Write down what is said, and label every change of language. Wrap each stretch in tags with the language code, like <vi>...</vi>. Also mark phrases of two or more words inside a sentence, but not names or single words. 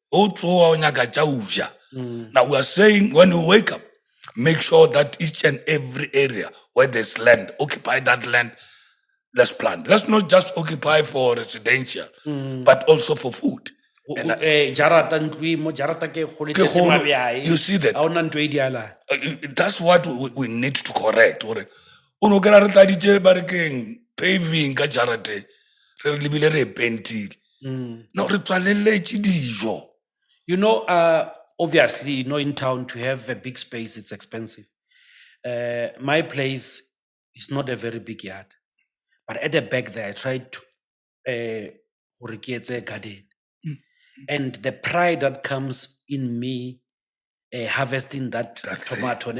<en>Now we are saying when you wake up, make sure that each and every area where there's land, occupy that land, let's plant. Let's not just occupy for residential, but also for food. You see that? That's what we need to correct.</en> <nso>Paving ka jarate re lebile re pentile no re tswalelle dijo.</nso> <en>You know, obviously, you know, in town to have a big space, it's expensive. My place is not a very big yard, but at the back there, I tried to create a garden, and the pride that comes in me harvesting that tomato.</en>